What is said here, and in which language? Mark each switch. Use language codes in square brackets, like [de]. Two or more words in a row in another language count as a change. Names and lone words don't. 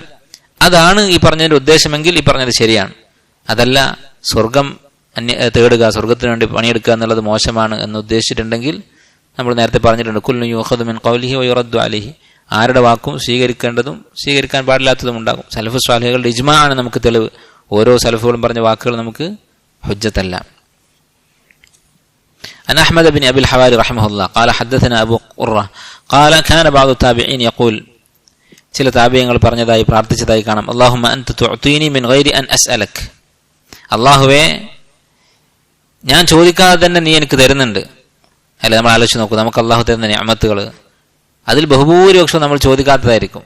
[ml] അതാണ് ഈ പറഞ്ഞതിന്റെ ഉദ്ദേശമെങ്കിൽ ഈ പറഞ്ഞത് ശരിയാണ്. അതല്ല സ്വർഗം തേടുക, സ്വർഗത്തിന് വേണ്ടി പണിയെടുക്കുക എന്നുള്ളത് മോശമാണ് എന്ന് ഉദ്ദേശിച്ചിട്ടുണ്ടെങ്കിൽ നമ്മൾ നേരത്തെ പറഞ്ഞിട്ടുണ്ട്, [ar] كل يؤخذ من قوله ويرد عليه, [ml] ആരുടെ വാക്കും സ്വീകരിക്കേണ്ടതും സ്വീകരിക്കാൻ പാടില്ലാത്തതും ഉണ്ടാകും. സലഫ് സ്വാലിഹുകളുടെ ഇജ്മാ ആണ് നമുക്ക് തെളിവ്. ഓരോ സലഫുകളും പറഞ്ഞ വാക്കുകൾ നമുക്ക് ഹുജ്ജത്തല്ല. [ar] عن أحمد بن أبي الحواري رحمه الله قال حدثنا أبو قرة قال كان بعض التابعين يقول, [ml] ചില താബിഈങ്ങൾ പറഞ്ഞതായി പ്രാർത്ഥിച്ചതായി കാണാം, [ar] اللهم أنت تعطيني من غير أن أسألك, [ml] അല്ലാഹുവേ ഞാൻ ചോദിക്കാതെ തന്നെ നീ എനിക്ക് തരുന്നുണ്ട്. അല്ലെ, നമ്മൾ ആലോചിച്ച് നോക്കൂ, നമുക്ക് അല്ലാഹു തരുന്ന നിഅമത്തുകൾ അതിൽ ബഹുഭൂരിപക്ഷം നമ്മൾ ചോദിക്കാത്തതായിരിക്കും.